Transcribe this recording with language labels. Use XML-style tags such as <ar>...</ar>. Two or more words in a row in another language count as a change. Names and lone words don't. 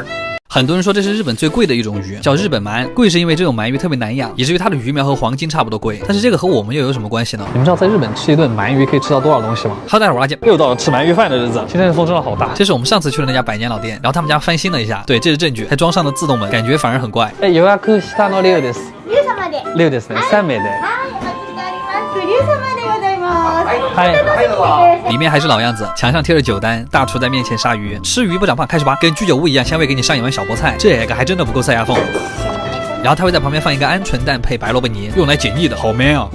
<zh>很多人说这是日本最贵的一种鱼，叫日本鳗。贵是因为这种鳗鱼特别难养，以至于它的鱼苗和黄金差不多贵。但是这个和我们又有什么关系呢？你们知道在日本吃一顿鳗鱼可以吃到多少东西吗？好，大家伙儿见，又到了吃鳗鱼饭的日子。今天的风真的好大。这是我们上次去的那家百年老店，然后他们家翻新了一下，对，这是证据，还装上了自动门，感觉反而很怪。</zh> <ja>予約したの龍です。龍ですね。3名で。</ja> <zh>里面还是老样子，墙上贴着酒单，大厨在面前杀鱼，吃鱼不长胖，开始吧，跟居酒屋一样，香味给你上一碗小菠菜，这个还真的不够塞牙缝。然后他会在旁边放一个鹌鹑蛋配白萝卜泥，用来解腻的，好 man 啊！</zh>